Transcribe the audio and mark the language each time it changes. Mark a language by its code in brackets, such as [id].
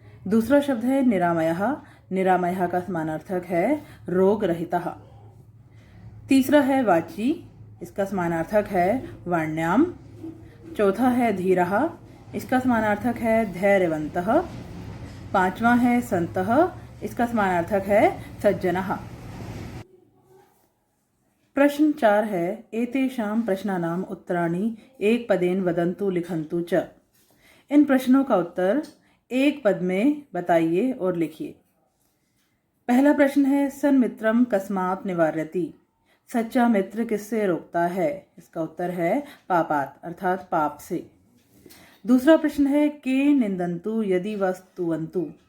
[hi] दूसरा शब्द है निरामयः। निरामयः का समानार्थक है रोग रहितः। तीसरा है वाची। इसका समानार्थक है वाण्याम। चौथा है धीरः। इसका समानार्थक है धैर्यवन्तः। पांचवा है संतः। इसका समानार्थक है सज्जनः। प्रश्न 4 है, [sa] एतेषां प्रश्नानाम् उत्तराणि एक पदेन वदन्तु लिखन्तु च। [hi] इन प्रश्नों का उत्तर एक पद में बताइए और लिखिए। पहला प्रश्न है, [sa] सन्मित्रम कस्मात् निवार्यति। [hi] सच्चा मित्र किससे रोकता है। इसका उत्तर है पापात्, अर्थात पाप से। दूसरा प्रश्न है, [sa] के निंदन्तु यदि वस्तुवन्तु।